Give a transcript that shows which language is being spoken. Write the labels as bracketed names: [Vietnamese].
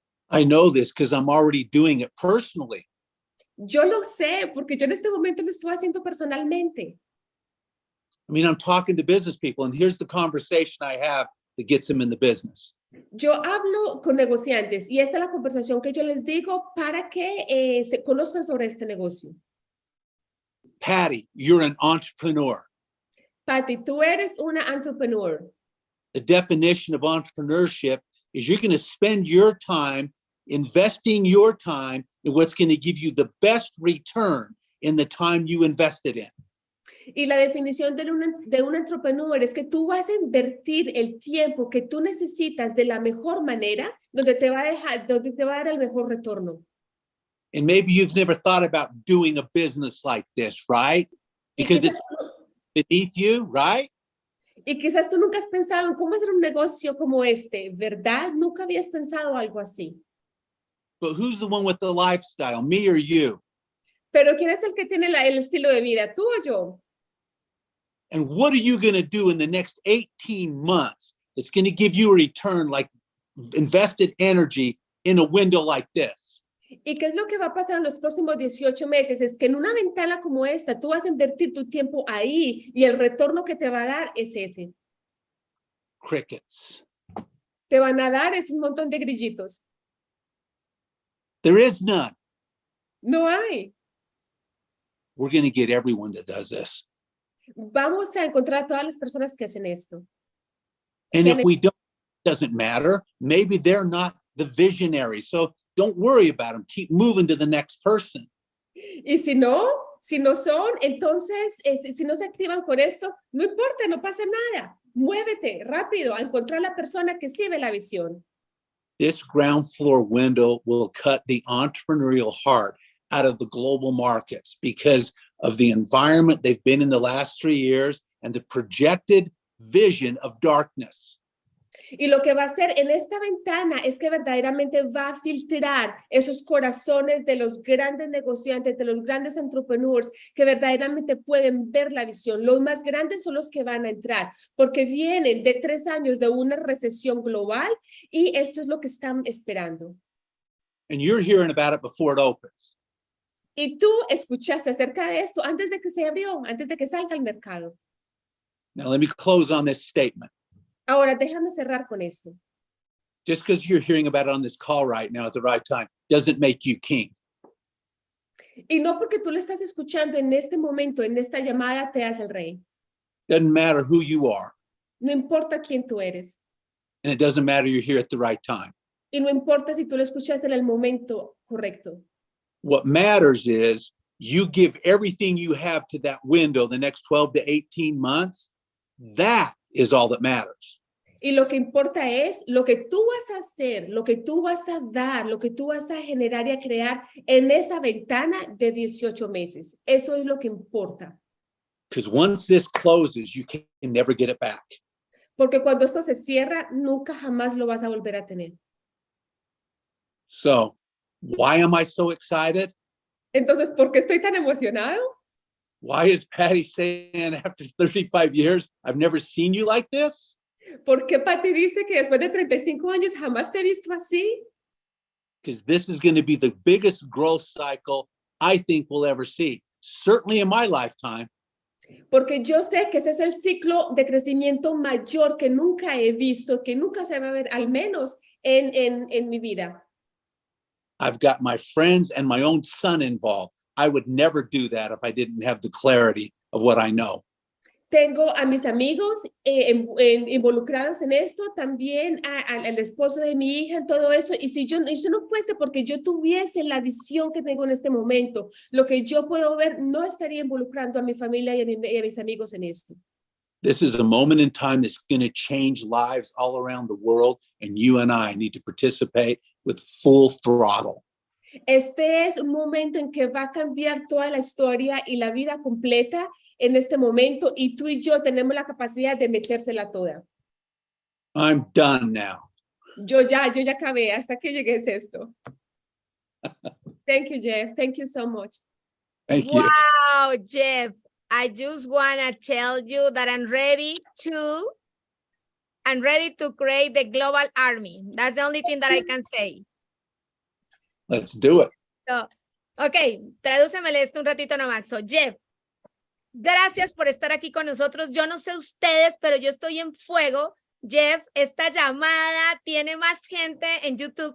[English] I know this because I'm already doing it personally. [Spanish] Yo lo sé, porque yo en este momento lo estoy haciendo personalmente. [English] I mean, I'm talking to business people, and here's the conversation I have that gets them in the business. [Spanish] Yo hablo con negociantes y esta es la conversación que yo les digo para que se conozcan sobre este negocio. [English] Patty, you're an entrepreneur. [Spanish] Patty, tú eres una entrepreneur. [English] The definition of entrepreneurship is you're going to spend your time investing your time in what's going to give you the best return in the time you invested in. [Spanish] Y la definición de un entrepreneur es que tú vas a invertir el tiempo que tú necesitas de la mejor manera, donde te va a dar el mejor retorno. [English] And maybe you've never thought about doing a business like this, right? Because it's beneath you, right? [Spanish] Y quizás tú nunca has pensado en cómo hacer un negocio como este, ¿verdad? Nunca habías pensado algo así. [English] But who's the one with the lifestyle, me or you? [Spanish] Pero ¿quién es el que tiene el estilo de vida, tú o yo? [English] And what are you going to do in the next 18 months that's going to give you a return like invested energy in a window like this? [Spanish] ¿Y qué es lo que va a pasar en los próximos 18 meses? Es que en una ventana como esta, tú vas a invertir tu tiempo ahí y el retorno que te va a dar es ese. [English] Crickets. [Spanish] Te van a dar es un montón de grillitos. [English] There is none. [Spanish] No hay. [English] We're going to get everyone that does this. [Spanish] Vamos a encontrar a todas las personas que hacen esto. [English] And if we don't, it doesn't matter. Maybe they're not the visionary. So don't worry about them. Keep moving to the next person. [Spanish] Y si no son, entonces, si no se activan con esto, no importa, no pasa nada. Muévete rápido a encontrar la persona que sí ve la visión. [English] This ground floor window will cut the entrepreneurial heart out of the global markets because of the environment they've been in the last 3 years and the projected vision of darkness. [Spanish] Y lo que va a hacer en esta ventana es que verdaderamente va a filtrar esos corazones de los grandes negociantes, de los grandes entrepreneurs que verdaderamente pueden ver la visión. Los más grandes son los que van a entrar porque vienen de 3 años de una recesión global y esto es lo que están esperando. [English] And you're hearing about it before it opens. [Spanish] Y tú escuchaste acerca de esto antes de que se abrió, antes de que salga al mercado. [English] Now, let me close on this statement. [Spanish] Ahora, déjame cerrar con esto. [English] Just because you're hearing about it on this call right now at the right time doesn't make you king. [Spanish] Y no porque tú lo estás escuchando en este momento, en esta llamada, te hace el rey. [English] Doesn't matter who you are. [Spanish] No importa quién tú eres. [English] And it doesn't matter you're here at the right time. [Spanish] Y no importa si tú lo escuchaste en el momento correcto. [English] What matters is you give everything you have to that window the next 12 to 18 months. That is all that matters. [Spanish] Y lo que importa es lo que tú vas a hacer, lo que tú vas a dar, lo que tú vas a generar y a crear en esa ventana de 18 meses. Eso es lo que importa. [English] Because once this closes, you can never get it back. [Spanish] Porque cuando esto se cierra, nunca jamás lo vas a volver a tener. [English] So, why am I so excited? [Spanish] Entonces, ¿por qué estoy tan emocionado? [English] Why is Patty saying after 35 years, I've never seen you like this? [Spanish] ¿Por qué Patty dice que después de 35 años jamás te he visto así? [English] Because this is going to be the biggest growth cycle I think we'll ever see, certainly in my lifetime. [Spanish] Porque yo sé que ese es el ciclo de crecimiento mayor que nunca he visto, que nunca se va a ver, al menos en mi vida. [English] I've got my friends and my own son involved. I would never do that if I didn't have the clarity of what I know. [Spanish] Tengo a mis amigos involucrados en esto, también al esposo de mi hija, en todo eso. Y si yo no fuese porque yo tuviese la visión que tengo en este momento, lo que yo puedo ver, no estaría involucrando a mi familia y a mis amigos en esto. [English] This is a moment in time that's going to change lives all around the world, and you and I need to participate with full throttle. [Spanish] Este es un momento en que va a cambiar toda la historia y la vida completa en este momento, y tú y yo tenemos la capacidad de metérsela toda. [English] I'm done now. [Spanish] Yo ya acabé, hasta que llegues esto. [English] Thank you, Jeff. Thank you so much. Thank you. Wow, Jeff. I just want to tell you that I'm ready to create the global army. That's the only thing that I can say. Let's do it. So, ok, [Spanish] tradúcemele esto un ratito nomás. So, Jeff, gracias por estar aquí con nosotros. Yo no sé ustedes, pero yo estoy en fuego. Jeff, esta llamada tiene más gente en YouTube.